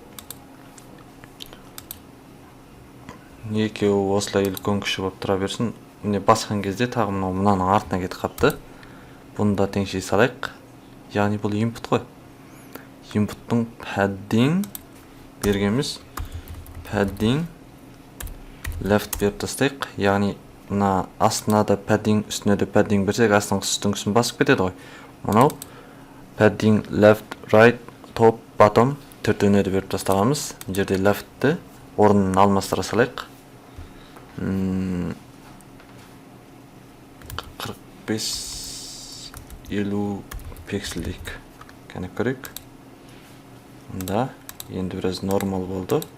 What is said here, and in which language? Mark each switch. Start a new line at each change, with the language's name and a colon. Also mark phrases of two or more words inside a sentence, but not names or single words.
Kazakh: Екеуі осылай үлкен кіші болып тұра берсін. Міне басқан кезде тағы мынаның артына кетіп қапты. Бұны да теңшей салайық. Яғни бұл input қой. Input'тың padding бергеніміз
English: padding left
Kazakh: беріп тастайық. Яғни мына астына да padding, үстіне де padding берсек, астың үстін басып кетеді ғой. Мынау
English: padding left, right, top, bottom
Kazakh: төртеуіне де беріп тастағанбыз. Бұл жерде left'ті орнын алмастыра салайық. 45-50 пиксель дейік. Кәне көрейік. Мұнда енді біраз нормал болды.